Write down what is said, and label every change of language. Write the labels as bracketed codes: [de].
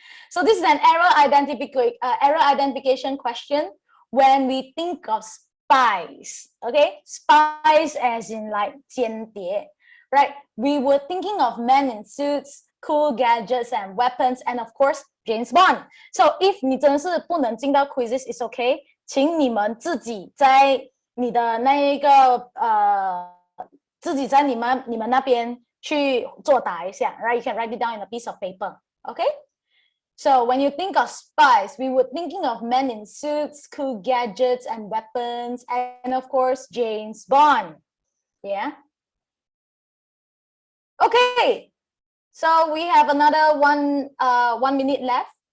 [en] So this is an error identification question when we think of spies. Okay? Spies as in like 间谍. Right? We were thinking of men in suits, cool gadgets and weapons, and of course James Bond. So if [zh] 你真的是不能进到 [en] quizzes, it's okay. [zh] 请你们自己在你的那一个自己在你们那边去作答一下 [en] right? You can write it down in a piece of paper. Okay? So when you think of spies, we were thinking of men in suits, cool gadgets and weapons, and of course James Bond. Yeah? Okay. So we have another 1 minute left.